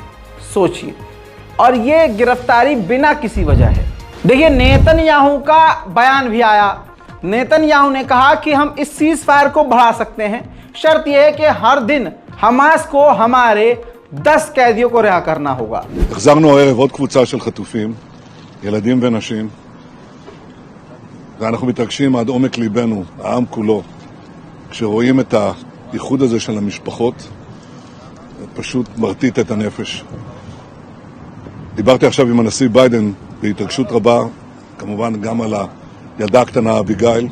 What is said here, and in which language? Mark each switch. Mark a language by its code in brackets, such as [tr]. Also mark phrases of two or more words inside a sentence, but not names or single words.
[hi] सोचिए, और ये गिरफ्तारी बिना किसी वजह है। देखिए, नेतन्याहू का बयान भी आया। नेतन्याहू ने कहा कि हम इस [en] cease fire [hi] को बढ़ा सकते हैं, शर्त यह है कि हर दिन हमास को हमारे 10 कैदियों को रिहा करना होगा। [he] החזרנו הערב עוד קבוצה של חטופים, ילדים ונשים, ואנחנו מתרגשים עד עומק ליבנו, העם כולו, כשרואים את האיחוד הזה של המשפחות, פשוט מרטיט את הנפש. דיברתי עכשיו עם הנשיא ביידן בהתרגשות רבה, כמובן גם על הילדה הקטנה אביגיל.